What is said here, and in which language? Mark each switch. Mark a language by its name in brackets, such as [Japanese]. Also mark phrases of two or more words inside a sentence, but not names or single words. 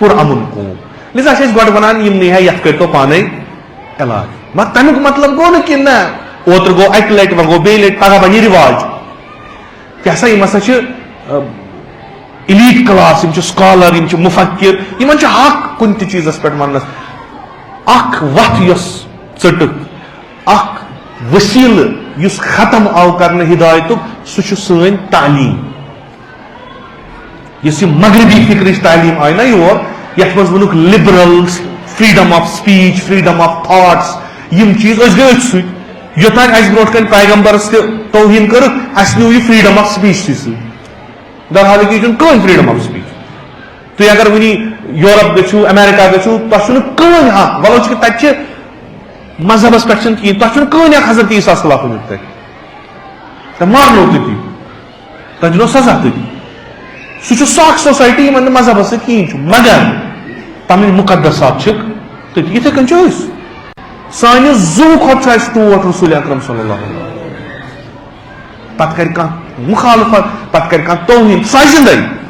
[Kashmiri] پُر امُن قوم لہذا چھِ أسۍ گۄڈٕ ونان یِمنٕے ہے یتھ کٔرۍتو پانے علاج مگر تمیُک مطلب گوٚو نہٕ کہِ نہ اوترٕ گوٚو اکہِ لٹہِ وۄنۍ گوٚو بیٚیہِ لٹہِ پگہہ بنہِ رِواج کیٛاہ سا یِم ہسا چھِ [English] elite class [Kashmiri] یِم چھِ سکالر یِم چھِ مُفکر یِمن چھُ حق کُنہِ تہِ چیٖزس پٮ۪ٹھ وننس اکھ وتھ یۄس ژٔٹٕکھ اکھ وسیٖلہٕ یُس ختم آو کرنہٕ ہدایتُک سُہ چھُ سٲنۍ تعلیٖم یۄس یہِ مغربی فکرٕچ تعلیٖم آیہِ نا یور یتھ منٛز ووٚنُکھ [English] liberal freedom of speech freedom of thoughts [Kashmiri] یِم چیٖز أسۍ گٔے أتھۍ سۭتۍ یوٚتانۍ اَسہِ برونٛٹھ کَنہِ پیغمبرس تہِ توہیٖن کٔرٕکھ اَسہِ نیوٗ یہِ [English] freedom of speech [Kashmiri] تہِ سۭتۍ درحالانکہِ یہِ چھُنہٕ کٕہٕنۍ [English] freedom of speech [Kashmiri] تُہۍ اگر وٕنی یورپ گٔژھِو امیرکا گٔژھِو تۄہہِ چھُنہٕ کٕہٕنۍ حق وَلو چھِ تَتہِ چھِ مذہبس پٮ۪ٹھ چھُنہٕ کِہیٖنۍ تۄہہِ چھُنہٕ کٕہٕنۍ حق حضرت عیٖساہس خلاف ؤنِتھ تَتہِ تۄہہِ مارنو تٔتی تۄہہِ دِنو سزا تٔتی سُہ چھُ سُہ اکھ سوسایٹی یِمن نہٕ مذہبس سۭتۍ کِہیٖنۍ چھُ مگر پنٕنۍ مُقدسات چھِکھ تٔتی یِتھے کٔنۍ چھِ أسۍ سانہِ زُو کھۄتہٕ چھُ اَسہِ ٹوٹھ رسول اکرم [Arabic] صلی اللہ علیہ وسلم [Kashmiri] پتہٕ کرِ کانٛہہ مُخالفت پتہٕ کرِ کانٛہہ توہیٖن سۄ آسہِ زِندَے